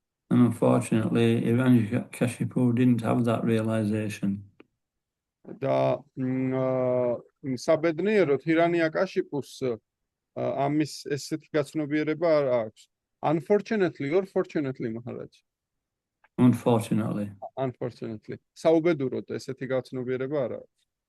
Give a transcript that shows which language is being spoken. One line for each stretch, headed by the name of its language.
English: And unfortunately, Hiranyakashipu didn't have that realization.
Georgian: და საბედნიეროდ ჰირანიაკაშიპუს ამის ესეთი გაცნობიერება არ აქვს.
English: Unfortunately or fortunately, Maharaj? unfortunately. Unfortunately.
Georgian: საუბედუროდ ესეთი გავცნობიერება არა აქვს.